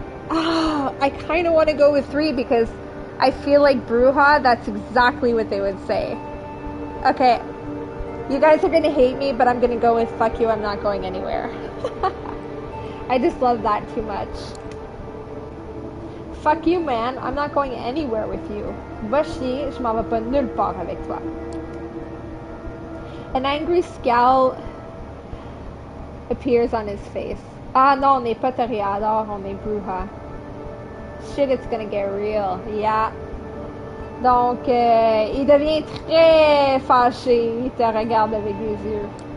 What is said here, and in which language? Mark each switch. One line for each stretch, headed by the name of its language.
English: I kind of want to go with 3 because I feel like Bruja, that's exactly what they would say. Okay. You guys are going to hate me, but I'm going to go with fuck you, I'm not going anywhere. I just love that too much. Fuck you, man. I'm not going anywhere with you.
French: Va chier, je m'en vais pas nulle part avec toi.
English: An angry scowl appears on his face.
French: Ah non, on n'est pas Toreador, on est Bruja.
English: Shit, it's gonna get real. Yeah.
French: Donc, il devient très fâché. Il te regarde avec les yeux.